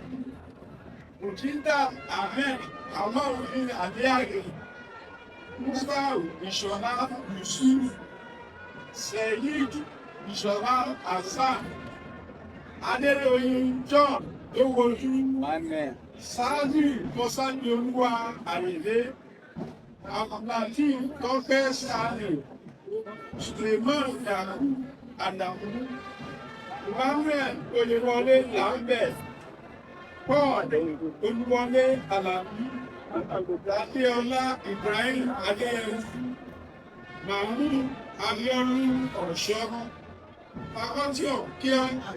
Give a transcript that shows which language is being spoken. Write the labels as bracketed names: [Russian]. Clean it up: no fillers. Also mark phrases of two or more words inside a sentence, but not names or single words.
[English] Mutinda, Amen, Amaru, Adiagi, Musa, Ishola, Yusuf, Seyid, Ishola, Asa, Aderoyin, John, Owoju, Amen. Sadi, Mosani, Olúwa, Àrèlé, Abdulateef, Tọ́pẹ́ Sani, Suleiman Yaku, Adamu, Emmanuel, Oyewole, Lambert, Paul, Olúwọlé, Alabi, Adéọlá, Ibrahim, Adéyẹmí, Mahmood, Abiodun, Ọ̀ṣọ́, Faculty of Care,